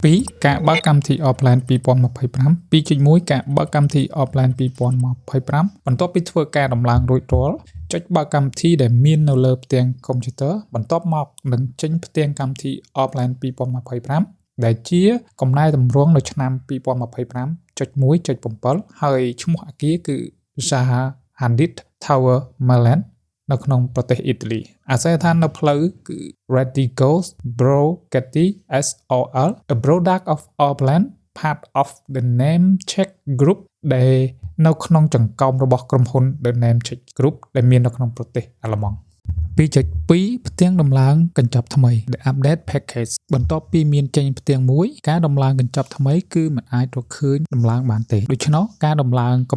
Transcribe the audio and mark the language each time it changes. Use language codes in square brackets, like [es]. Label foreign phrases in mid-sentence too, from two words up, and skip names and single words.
[km] 2 ការបើកកម្មវិធី Offline 2025 2.1ការបើកកម្មវិធី Offline 2025បន្ទាប់ពីធ្វើការដំឡើងរួចរាល់ចុចបើកកម្មវិធីដែលមាននៅលើផ្ទាំងកុំព្យូទ័របន្ទាប់មកនឹងចេញផ្ទាំងកម្មវិធី Offline 2025ដែលជាកំណែទម្រង់នៅឆ្នាំ 2025.1.7 ហើយឈ្មោះអគារគឺ Zaha Hadid Tower Milan នៅក្នុងប្រទេសអ៊ីតាលីអាសយដ្ឋាននៅផ្លូវគឺ Radigo Borghetti [en] SOL a product of Offline part of the Namecheck Group [km] ដែលនៅក្នុងចង្កោមរបស់ក្រុមហ៊ុន The Namecheck Group ដែលមាននៅក្នុងប្រទេសអាល្លឺម៉ង់ 2.2 ផ្ទាំងដំ ឡើងកញ្ចប់ថ្មី [en] The Update Package [km] បន្ទាប់ពីមានចេញផ្ទាំងមួយការដំឡើងកញ្ចប់ថ្មីគឺមិនអាចរកឃើញដំឡើងបានទេដូច្នោះការដំឡើងកំ